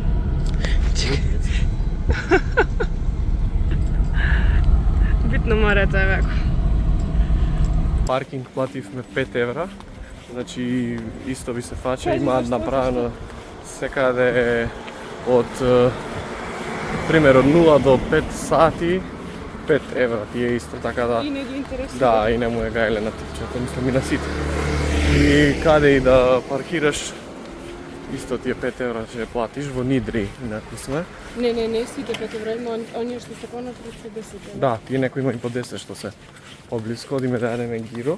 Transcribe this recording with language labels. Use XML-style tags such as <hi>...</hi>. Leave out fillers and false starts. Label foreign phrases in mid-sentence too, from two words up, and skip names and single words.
<mk>Битно морето е веко. Паркинг плативме 5 евра. Значи исто ви се фача, имаат направено секаде</mk> <sr>od primjer od 0 do 5 sati 5 evra ti je isto,</sr> <mk>така да. И не ги интересира. Да, и не му е гајле на типчето, мислам и на сите. И каде и да паркираш, исто ти е 5 евра ќе платиш, во Нидри некои сме. Не, сите 5 евра, има оние што се понатре се 10 евра. Да, тие некои има и по 10 што се поблиско, одиме да јадеме гиро.</mk>